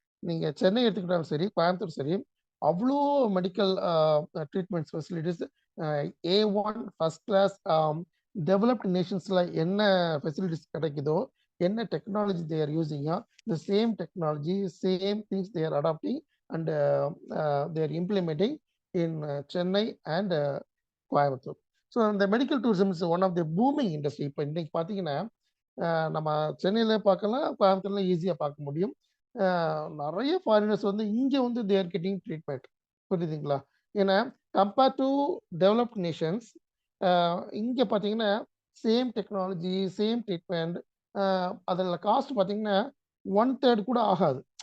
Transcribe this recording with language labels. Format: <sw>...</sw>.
<ta>நீங்கள் சென்னை எடுத்துக்கிட்டாலும் சரி, கோயம்புத்தூர் சரி, அவ்வளோ medical treatments facilities A1 first class developed நேஷன்ஸில் என்ன ஃபெசிலிட்டிஸ் கிடைக்குதோ, என்ன technology they are யூஸிங்கோ,</ta> <en>the same technology, same things they are adopting and they are implementing in Chennai and Coimbatore. So the medical tourism is one of the booming industry.</en> <ta>இப்போ இன்னைக்கு பார்த்தீங்கன்னா நம்ம சென்னையில் பார்க்கலாம், கோயம்புத்தூர்ல ஈஸியாக பார்க்க முடியும். நிறைய ஃபாரினர்ஸ் வந்து இங்கே வந்து</ta> <en>they are getting treatment.</en> <ta>புரியுதுங்களா? ஏன்னா கம்பேர் டு டெவலப்ட் நேஷன்ஸ் இங்கே பார்த்தீங்கன்னா சேம் டெக்னாலஜி, சேம் ட்ரீட்மெண்ட், அதில் காஸ்ட் பார்த்தீங்கன்னா 1/3 கூட ஆகாது.</ta>